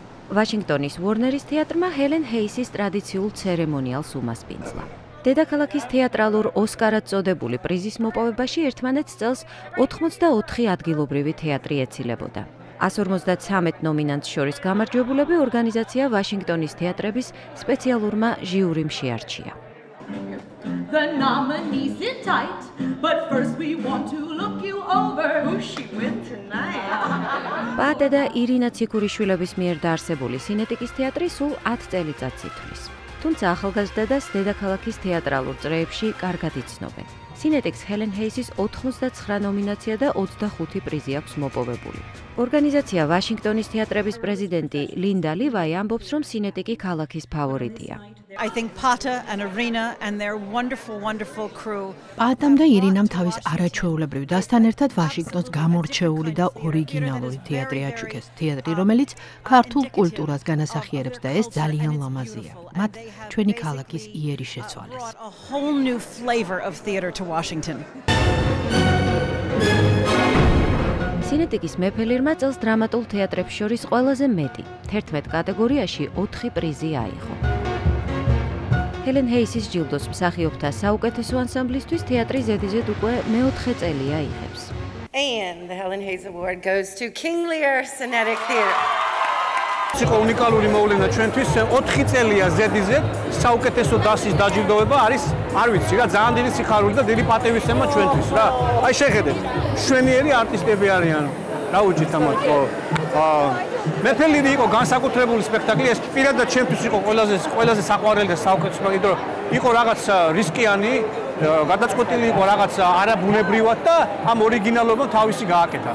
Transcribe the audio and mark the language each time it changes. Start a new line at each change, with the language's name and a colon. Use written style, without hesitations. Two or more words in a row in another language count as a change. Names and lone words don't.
Georgian: ვაშინგტონის ვორნერის თეატრმა ჰელენ ჰეისის ტრადიციულ ცერემონიალს უმასპინძლა. დედაქალაქის თეატრალურ ოსკარად წოდებული პრიზის მოპოვებაში ერთმანეთს წელს 84 ადგილობრივი თეატრი ეცილებოდა. 153 ნომინანტს შორის გამარჯვებულები ორგანიზაცია ვაშინგტონის თეატრების სპეციალურმა ჟიურიმ შეარჩია.
English: The nominees sit tight, but first we want to look you over. Who's she with tonight?
Georgian: პატე და ირინა ციქურიშვილების მიერ დაარსებული სინეტიკის თეატრი სულ 10 წელიწადს ითვლის. თუმცა ახალგაზრდა და დედაქალაქის თეატრალურ წრეებში კარგად იცნობენ. სინეტიკს ჰელენ ჰეისის 89 ნომინაცია და 25 პრიზი აქვს მოპოვებული. ორგანიზაცია ვაშინგტონის თეატრების პრეზიდენტი ლინდა ლივაი ამბობს, რომ სინეტიკი ქალაქის ფავორიტია.
English: I think Pata and Irina and their wonderful crew.
Georgian: პატამ და ირინამ თავის არაჩვეულებრივ დასთან ერთად ვაშინგტონს გამორჩეული და ორიგინალური თეატრი აჩუქეს. თეატრი, რომელიც ქართულ კულტურას განასახიერებს და ეს ძალიან ლამაზია. მათ ჩვენი ქალაქის იერი შეცვალეს.
English: A whole new flavor of theater to Washington.
Georgian: სინეტიკის მეფელირმა წელს დრამატულ თეატრებს შორის ყველაზე მეტი, 11 კატეგორიაში 4 პრიზი აიღო. ჰელენ ჰეისის ჯილდოს მსახიობთა საუკეთესო ანსამბლისთვის თეატრი ზედიზედ უკვე მეოთხე წელია იღებს.
English: And the Helen Hayes Award goes to King Lear Cinetic Theatre.
Georgian: იყო უნიკალური მოვლენა ჩვენთვის 4 წელია ზედიზედ საუკეთესო დასის დაჯილდოება არის არ ვიცი რა ძალიან დიდი სიხარული და დიდი პატივისცემა ჩვენთვის რა აი შეხედეთ შვენიერი არტისტები არიან რა უჭით ამათ მეფელირი იყო განსაკუთრებული სპექტაკლი ეს პირადად ჩემთვის იყო ყველაზე საყვარელი და საუკეთესო იმიტომ იყო რაღაც რისკიანი გადაწყვეტილი იყო რაღაც არაბუნებრივად და ამ ორიგინალობამ თავისი გააკეთა.